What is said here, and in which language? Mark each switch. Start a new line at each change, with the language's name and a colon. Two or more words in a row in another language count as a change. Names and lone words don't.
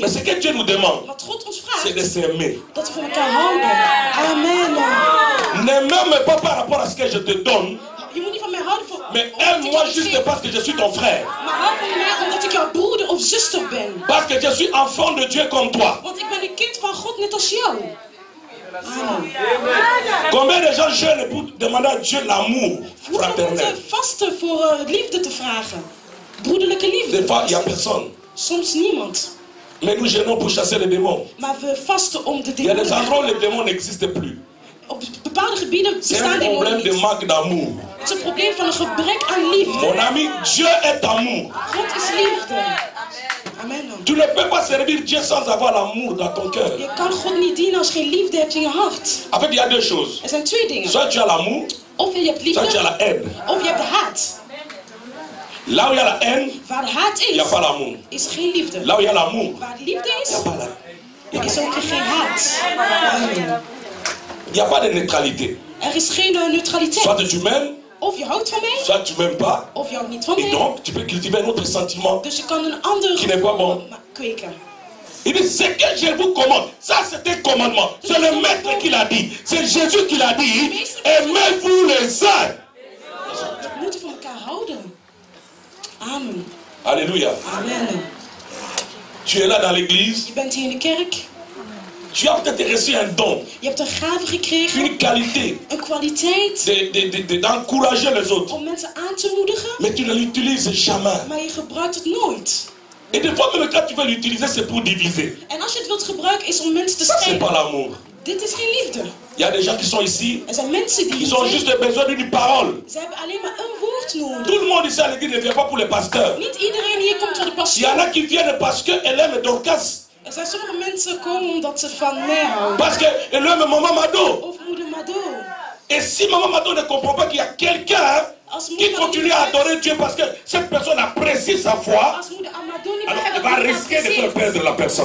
French: hier. ce que Dieu nous demande,
Dutch: Wat God ons
French: c'est de
Dutch: vraagt,
French: s'aimer.
Dutch: dat we van elkaar houden. Amen.
French: Ne m'aime pas par rapport à ce que je te donne,
Dutch: Je moet niet van mij houden voor.
French: mais
Dutch: omdat ik
French: aime-moi
Dutch: jou
French: juste
Dutch: geef.
French: parce que je suis ton frère.
Dutch: Maar hou van mij omdat ik jouw broeder of zuster ben.
French: Parce que je suis enfant de Dieu comme toi.
Dutch: Want ik ben een kind van God net als jou. Amen.
French: Combien de gens jeûnent pour demander à Dieu l'amour
Dutch: Hoeveel
French: fraternel?
Dutch: moeten vasten voor liefde te vragen? Broederlijke liefde.
French: Des fois, il n'y a personne.
Dutch: Soms niemand.
French: Mais nous jeûnons pour chasser les démons.
Dutch: Maar we vasten om de
French: Il y a des
Dutch: demonen.
French: endroits où les démons n'existent plus.
Dutch: Op bepaalde gebieden
French: C'est
Dutch: bestaan
French: un
Dutch: demonen
French: problème de
Dutch: niet.
French: manque d'amour.
Dutch: Het is een probleem van een gebrek aan liefde.
French: Mon ami, Dieu est amour.
Dutch: God is liefde. Amen.
French: Tu ne peux pas servir Dieu sans avoir l'amour dans ton cœur.
Dutch: Je kan God niet dienen als je geen liefde hebt in je hart.
French: En fait, il y a deux choses.
Dutch: Er zijn twee dingen.
French: Soit tu as l'amour,
Dutch: Of je hebt
French: soit tu as
Dutch: liefde,
French: la haine.
Dutch: of je hebt de haat.
French: Là où il y a la haine,
Dutch: Waar de haat
French: il n'y a
Dutch: is,
French: pas l'amour.
Dutch: is geen liefde.
French: Là où il y a l'amour,
Dutch: Waar de liefde
French: il n'y a
Dutch: is,
French: pas la...
Dutch: is ook geen haat. Amen.
French: Il n'y a pas de neutralité.
Dutch: Er is geen neutraliteit.
French: Soit tu m'aimes,
Dutch: Of je houdt van mij,
French: soit tu m'aimes pas.
Dutch: of je houdt niet van
French: Et
Dutch: mij.
French: donc, tu peux cultiver un autre sentiment.
Dutch: Dus je kan een ander
French: Qui n'est pas bon.
Dutch: kweken.
French: Il dit, ce que je vous commande, ça c'est un commandement. C'est le maître qui l'a dit. C'est Jésus qui l'a dit. Aimez-vous les uns.
Dutch: We moeten van elkaar houden. Amen. Alléluia. Amen.
French: Tu es là dans l'église.
Dutch: Je bent hier in de kerk.
French: Tu as peut-être reçu un don,
Dutch: Je hebt een gave gekregen.
French: une qualité
Dutch: Een kwaliteit
French: d'encourager les autres.
Dutch: om mensen aan te moedigen.
French: Mais tu ne l'utilises jamais.
Dutch: Maar je gebruikt het nooit.
French: Et des fois, même quand tu veux l'utiliser, c'est pour diviser.
Dutch: En als je het wilt gebruiken, is om mensen te
French: Ça, c'est
Dutch: scheiden.
French: pas l'amour.
Dutch: Dit is geen liefde.
French: Il y a des gens qui sont ici,
Dutch: Er zijn mensen die
French: ils ont juste besoin d'une parole.
Dutch: ze hebben alleen maar een woord nodig.
French: Tout le monde ici à l'église ne vient pas pour les pasteurs.
Dutch: Niet iedereen hier komt voor de
French: Il y
Dutch: pastoor.
French: en a qui viennent parce qu'elle aime Dorcas.
Dutch: Er zijn sommige mensen komen omdat ze van mij houden.
French: Parce qu'elle aime Maman Mado.
Dutch: Of moeder Mado.
French: Et si Maman Mado ne comprend pas qu'il y a quelqu'un qui continue à adorer Dieu parce que cette personne apprécie sa foi,
Dutch: Als moeder Amado niet
French: alors
Dutch: begrijpt
French: elle
Dutch: dat
French: va
Dutch: hij
French: risquer de faire perdre la personne.